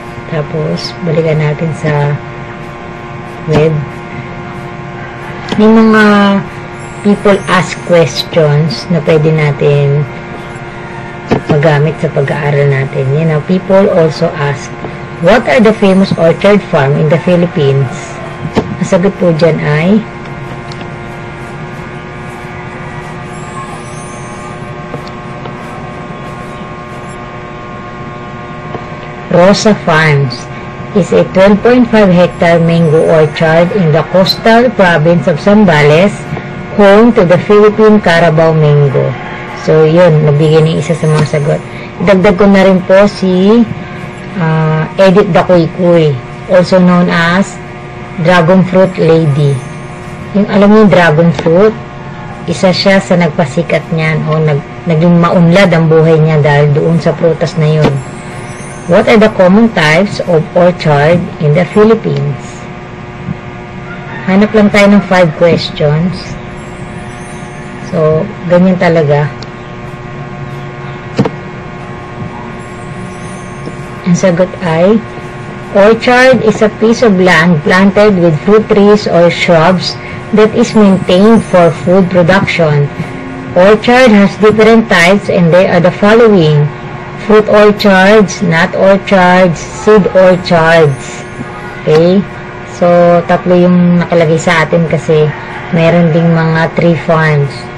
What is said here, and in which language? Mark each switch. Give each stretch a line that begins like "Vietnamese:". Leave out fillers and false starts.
Filipino: Tapos, balikan natin sa web. May mga
English: people ask questions
Filipino: na pwede natin magamit sa pag-aaral natin.
English: You know, people also ask, what are the famous orchard farm in the Philippines?
Filipino: Ang sagot po dyan ay
English: Rosa Farms is a 12.5 hectare mango orchard in the coastal province of Zambales, home to the Philippine Carabao mango.
Filipino: So, yun, nabigyan ng isa sa mga sagot. Dagdag ko na rin po si Edith Dakuy-Kuy,
English: also known as Dragon Fruit Lady.
Filipino: Yung alam niyo yung dragon fruit, isa siya sa nagpasikat niyan o naging maunlad ang buhay niya dahil doon sa prutas na yun.
English: What are the common types of orchard in the Philippines?
Filipino: Hanap lang tayo ng 5 questions. So, ganyan talaga. Ang sagot ay,
English: orchard is a piece of land planted with fruit trees or shrubs that is maintained for food production. Orchard has different types and they are the following: fruit orchards, nut orchards, seed orchards. Okay?
Filipino: So, tatlo yung nakalagay sa atin kasi mayroon ding mga tree farms.